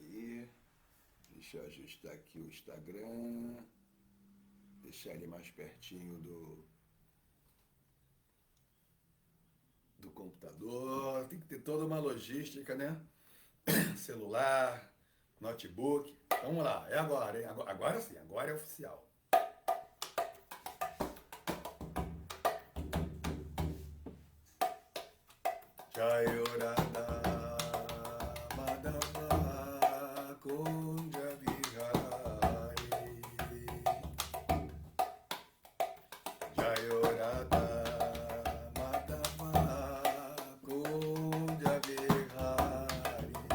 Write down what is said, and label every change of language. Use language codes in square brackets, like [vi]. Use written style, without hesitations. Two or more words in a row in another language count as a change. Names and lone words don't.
[pt] Deixa eu ajustar aqui o Instagram. deixar ele mais pertinho do computador. Tem que ter toda uma logística, né? Celular, notebook. Vamos lá, é agora, hein? Agora sim, agora é oficial. [sa] Jayorada Madhava Kunja Vihari Jayorada Madhava Kunja Vihari